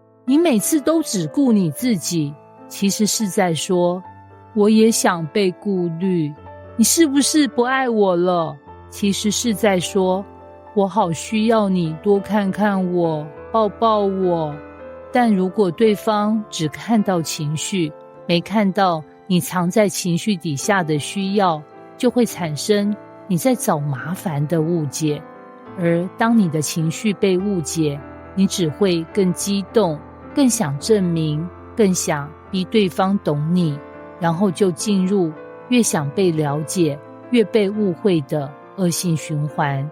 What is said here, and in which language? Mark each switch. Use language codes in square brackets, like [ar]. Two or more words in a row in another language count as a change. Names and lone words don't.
[zh] 你每次都只顧你自己，其實是在說，我也想被顧慮。你是不是不愛我了？其實是在說，我好需要你多看看我，抱抱我。但如果對方只看到情緒，沒看到你藏在情緒底下的需要，就會產生你在找麻煩的誤解。而當你的情緒被誤解，你只會更激動，更想證明，更想逼對方懂你，然後就進入越想被了解，越被誤會的惡性循環。